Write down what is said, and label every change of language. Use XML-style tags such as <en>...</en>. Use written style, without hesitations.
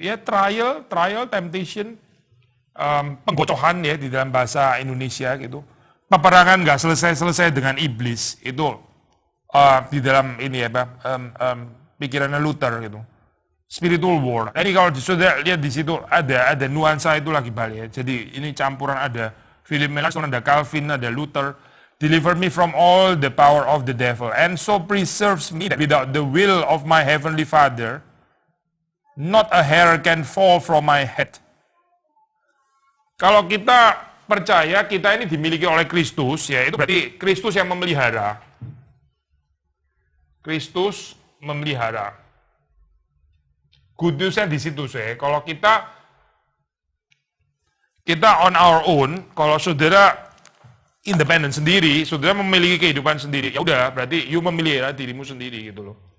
<id>Ya trial, temptation, penggocohan ya di dalam bahasa Indonesia gitu. Peperangan nggak selesai dengan iblis itu di dalam ini ya pikirannya Luther gitu.</id> <en>Spiritual war.</en> <id>Jadi kalau sudah lihat di situ ada nuansa itu lagi balik ya. Jadi ini campuran ada Philip Melanchthon, ada Calvin, ada Luther.</id> <en>Deliver me from all the power of the devil and so preserves me that without the will of my heavenly Father, not a hair can fall from my head.</en> <id>Kalau kita percaya kita ini dimiliki oleh Kristus, ya itu berarti Kristus yang memelihara. Kristus memelihara. Good news-nya di situ saya. Kalau kita</id> <en>on our own,</en> <id>kalau saudara independen sendiri, saudara memiliki kehidupan sendiri, ya udah berarti you memelihara dirimu sendiri gitu loh.</id>